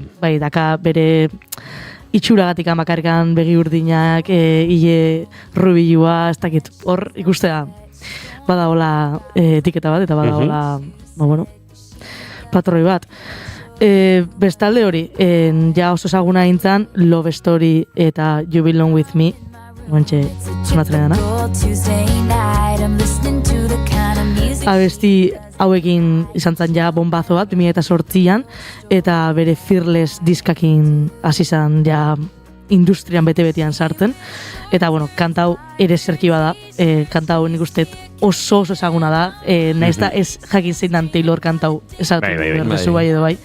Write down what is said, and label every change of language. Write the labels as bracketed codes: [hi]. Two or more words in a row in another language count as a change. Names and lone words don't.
[eu] Bai, daka bere itxuragatik amakarkan begi urdinak, hile rubilua, ez dakit, hor ikustea badaola etiketa bat, eta badaola, patroi bat. Bestalde hori, ja oso ezaguna hintzan Love Story eta You Belong With Me, guantxe sonatzen dana. [en] Tuesday night, I'm listening to the kind of music. [eu] Abesti hauekin izan zen ja bombazo bat, 2008an, eta bere Fearless diskakin hasi zen ja industrian bete-betean sartzen. Eta, bueno, kanta hau ere zerki bada, kanta hau nik uste oso ezaguna da, nahiz da ez jakin zein dan Taylor kanta hau esatu berdezu bai edo bai.